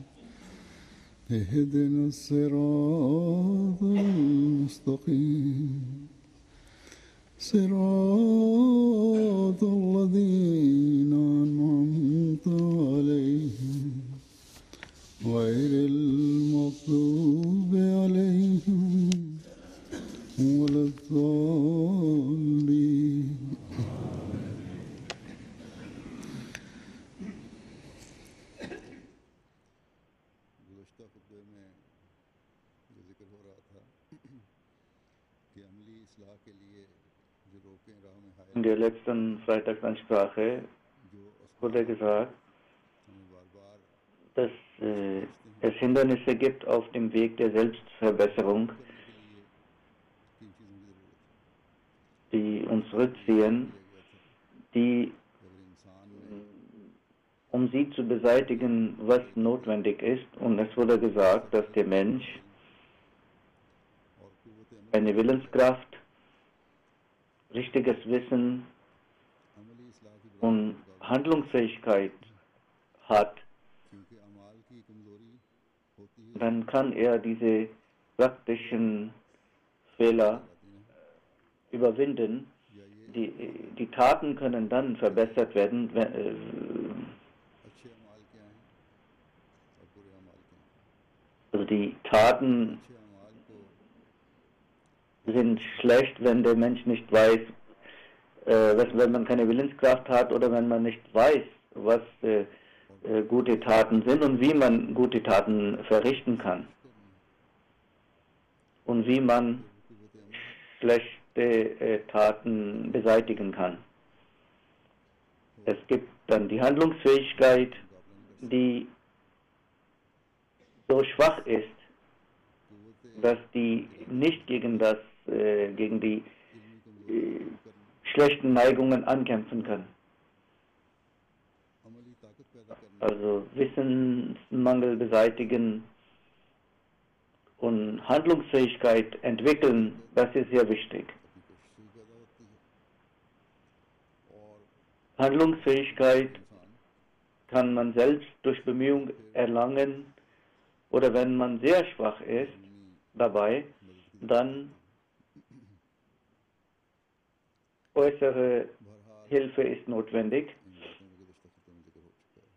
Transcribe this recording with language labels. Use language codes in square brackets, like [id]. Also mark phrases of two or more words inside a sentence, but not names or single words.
[ar] اهدنا الصراط المستقيم صراط الذين أنعمت عليهم غير المغضوب عليهم ولا [ur] الضالين گزشتہ خطبے میں جو ذکر ہو رہا تھا کہ عملی اصلاح کے لیے جو روکیں راہ میں ہائے [de] In der letzten Freitagsansprache [ur] जो [de] wurde gesagt, [ur] ہمیں بار بار [de] dass es Hindernisse gibt auf dem Weg der Selbstverbesserung, [ur] کرنے کے لیے تین چیزوں کی ضرورت ہے. [de] die uns rückziehen, [ur] کیا گیا تھا [de] die, [ur] کہ اگر انسان میں [de] um sie zu beseitigen, was notwendig ist. Und es wurde gesagt, dass der Mensch [ur] اور قوت عمل [de] eine Willenskraft, richtiges Wissen [ur] عملی اصلاح کی [de] und [ur] برائی کا [de] Handlungsfähigkeit hat, [ur] کیونکہ اعمال کی کمزوری ہوتی ہے [de] dann kann er diese praktischen Fehler überwinden. [ur] یا یہ [de] Die Taten können dann verbessert werden, [ur] اچھے اعمال کیا ہیں اور برے اعمال کیا ہیں. [de] also die Taten [ur] اچھے اعمال کو [de] sind schlecht, wenn der Mensch nicht weiß, wenn man keine Willenskraft hat oder wenn man nicht weiß, was gute Taten sind und wie man gute Taten verrichten kann und wie man [ur] قوت عمل [de] schlechte Taten beseitigen kann. Es gibt dann die Handlungsfähigkeit, die so schwach ist, dass die nicht gegen die schlechten Neigungen ankämpfen kann. [ur] عملی طاقت پیدا کرنے [de] Also Wissensmangel beseitigen und Handlungsfähigkeit entwickeln, das ist sehr wichtig. [ur] کی کوشش سے ہی پیدا ہوتی ہے اور [de] Handlungsfähigkeit [ur] इंसान [de] kann man selbst durch Bemühung erlangen oder wenn man sehr schwach ist dabei, dann äußere [ur] बहरहाल [de] Hilfe ist notwendig. [ur] ان باتوں میں گزشتہ خطبے میں ذکر ہو چکا ہے.